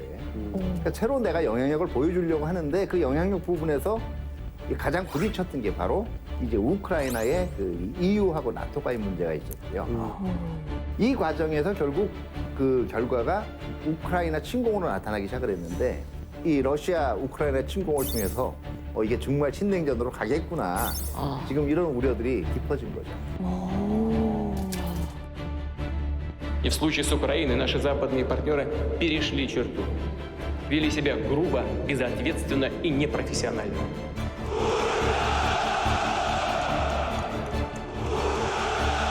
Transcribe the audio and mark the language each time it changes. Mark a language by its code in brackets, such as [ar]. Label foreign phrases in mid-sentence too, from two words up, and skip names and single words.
[ko] 그러니까 새로 내가 영향력을 보여주려고 하는데 그 영향력 부분에서 가장 부딪혔던 게 바로 이제 우크라이나의 그 EU하고 나토과의 문제가 있었고요. 이 과정에서 결국 그 결과가 우크라이나 침공으로 나타나기 시작을 했는데 이 러시아 우크라이나 침공을 통해서 이게 정말 신냉전으로 가겠구나. 지금 이런 우려들이 깊어진 거죠. [ru] И в случае с Украиной наши западные партнеры перешли черту, вели себя грубо, безответственно и непрофессионально.